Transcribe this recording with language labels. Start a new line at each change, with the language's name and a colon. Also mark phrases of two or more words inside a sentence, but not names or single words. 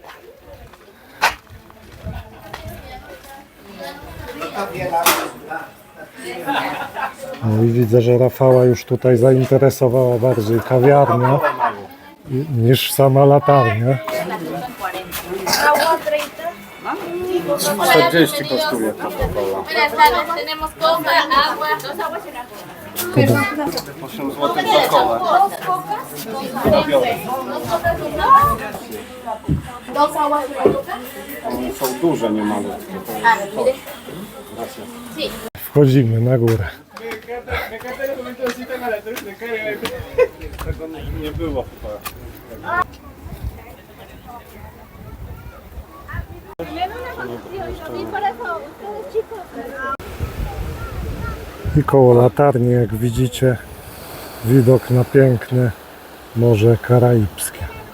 Polish: No i widzę, że Rafała już tutaj zainteresowała bardziej kawiarnia niż sama latarnia. 40 kosztuje Coca-Cola.
Spanish: Buenas tardes, tenemos coca, agua, 2 aguas y una coca.
Polish: 8 zł za kołę.
Spanish: 2 aguas y una coca.
Polish: One są duże, nie malutkie.
Spanish: Mire.
Polish: Wchodzimy na górę. Tego nie było chyba. I koło latarni, jak widzicie, widok na piękne Morze Karaibskie.